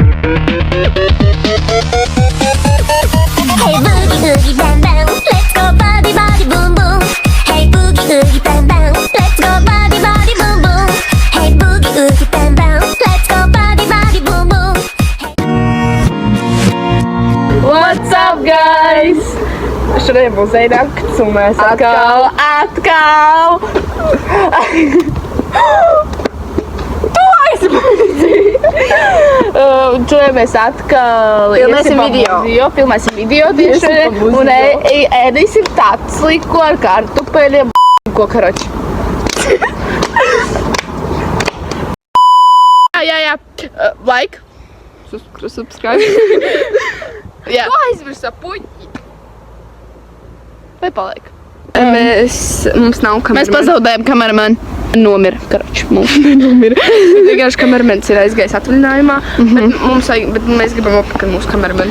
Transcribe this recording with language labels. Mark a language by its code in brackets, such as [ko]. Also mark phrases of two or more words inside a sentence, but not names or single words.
[en] Hey boogie oogie bang bang, let's go body body boom boom. Hey boogie oogie bang bang, let's go body body boom boom. Hey boogie oogie bang bang, let's go body body boom boom. What's up, guys? [lv] Šodien būs Zēnakts un mēs atkal. Tu aizmirsti! Šodien mēs atkal filmēsim video tieši šodien un ēdīsim tatsliku ar kartupeļiem ko karoči. Jā. [en] Like. Subscribe. [lv] Jā. Tu aizmirsa puķi. Vai paliek? Mums nav kameramana. Mēs pazaudējam kameramanu. Nomira, karoči, mums nenomira. Vienkārši kameramans ir aizgājis atvaļinājumā, bet mēs gribam apakaļ mūsu kameramanu.